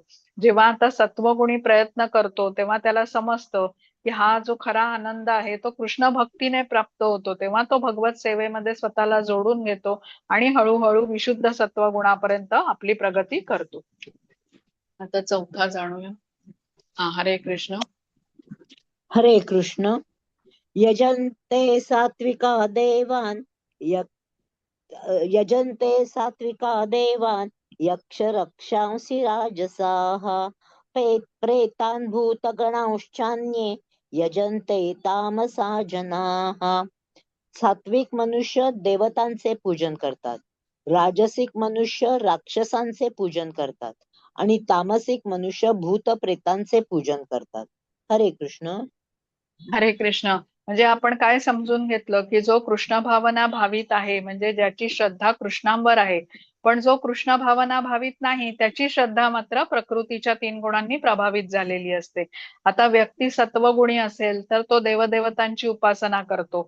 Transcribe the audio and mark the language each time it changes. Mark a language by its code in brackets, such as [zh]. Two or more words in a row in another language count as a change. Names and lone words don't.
[mr] जेव्हा आता सत्वगुणी प्रयत्न करतो तेव्हा त्याला समजतं की हा जो खरा आनंद आहे तो कृष्ण भक्तीने प्राप्त होतो, तेव्हा तो भगवत सेवेमध्ये स्वतःला जोडून घेतो आणि हळूहळू विशुद्ध सत्वगुणापर्यंत आपली प्रगती करतो. आता चौथा जाणूया. हा, हरे कृष्ण. हरे कृष्ण. [sa] यजन्ते सात्विका देवान् यजन्ते सात्विका देवान् यक्ष रक्षांसि राजसाः प्रेतान् भूतगणांश्चान्ये यजन्ते तामसा जनाः। [mr] सात्विक मनुष्य देवतांचे पूजन करतात, राजसिक मनुष्य राक्षसांचे पूजन करतात आणि तामसिक मनुष्य भूत प्रेतांचे पूजन करतात. हरे कृष्ण. हरे कृष्ण. म्हणजे आपण काय समजून घेतलं की जो कृष्ण भावना भावित आहे, म्हणजे ज्याची श्रद्धा कृष्णांवर आहे, पण जो कृष्ण भावना भावित नाही त्याची श्रद्धा मात्र प्रकृतीच्या 3 गुणांनी प्रभावित झालेली असते. आता व्यक्ती सत्वगुणी असेल तर तो देवदेवतांची उपासना करतो.